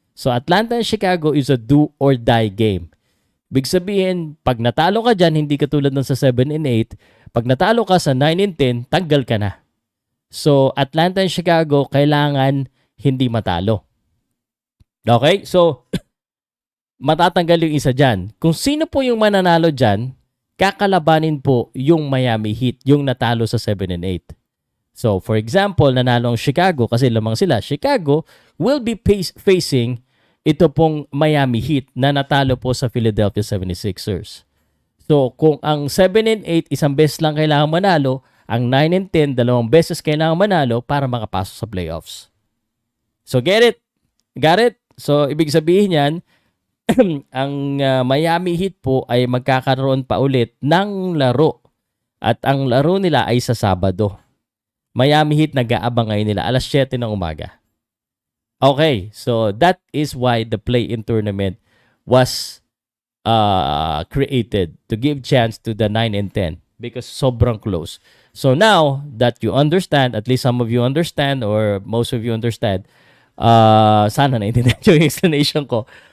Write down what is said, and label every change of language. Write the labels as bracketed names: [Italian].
[English] So, Atlanta and Chicago is a do or die game. [Filipino] Big sabihin, pag natalo ka dyan, hindi katulad ng sa 7 and 8. Pag natalo ka sa 9 and 10, tanggal ka na. So, Atlanta and Chicago, kailangan hindi matalo. Okay? So, matatanggal yung isa dyan. Kung sino po yung mananalo dyan, kakalabanin po yung Miami Heat, yung natalo sa 7 and 8. So, for example, nanalo ang Chicago kasi lamang sila. [English] Chicago will be facing [Filipino] ito pong Miami Heat na natalo po sa Philadelphia 76ers. So, kung ang 7 and 8, 1 beses lang kailangan manalo, ang 9 and 10, 2 beses kailangan manalo para makapasok sa playoffs. [English] So, get it? Got it? [Filipino] So, ibig sabihin yan, ang Miami Heat po ay magkakaroon pa ulit ng laro. At ang laro nila ay sa Sabado. Miami Heat nag-aabang ngayon nila alas 7 ng umaga. [English] Okay, so that is why the play-in tournament was created to give chance to the 9 and 10 because [Filipino] sobrang close. [English] So now that you understand, at least some of you understand or most of you understand, [Filipino] sana naintindihan yung explanation ko.